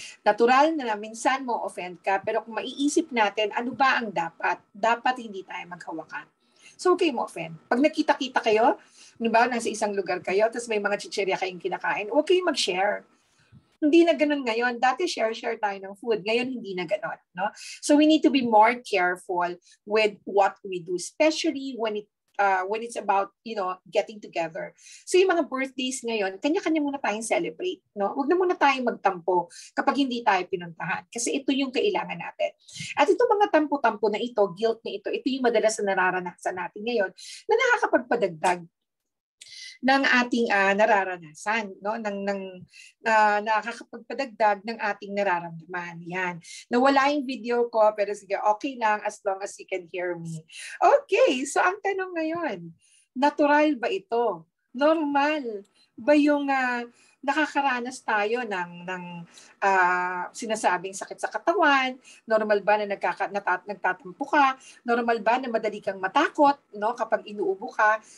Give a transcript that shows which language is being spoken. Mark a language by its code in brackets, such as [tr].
[tl] Natural na minsan mo offend ka, pero kung maiisip natin, ano ba ang dapat? Dapat hindi tayo maghawakan. So okay mo offend. Pag nakita-kita kayo, diba, nasa isang lugar kayo, tapos may mga chichirya kayong kinakain, huwag kayong mag-share. Hindi na ganun ngayon. Dati share tayo ng food. Ngayon, hindi na ganun. No? [en] So we need to be more careful with what we do, especially when it's about, getting together. [tl] So yung mga birthdays ngayon, kanya-kanya muna tayong celebrate. No? Huwag na muna tayong magtampo kapag hindi tayo pinuntahan. Kasi ito yung kailangan natin. At itong mga tampo-tampo na ito, guilt na ito yung madalas na nararanasan natin ngayon na nakakapagpadagdag ng ating nararanasan, no? Nakakapagpadagdag ng ating nararamdaman. Yan. Nawala yung video ko, pero sige, okay lang [en] as long as you can hear me. [tl] Okay, so ang tanong ngayon, natural ba ito? Normal ba yung nakakaranas tayo ng sinasabing sakit sa katawan? Normal ba na nagtatampo ka? Normal ba na madali kang matakot, no, kapag inuubo ka?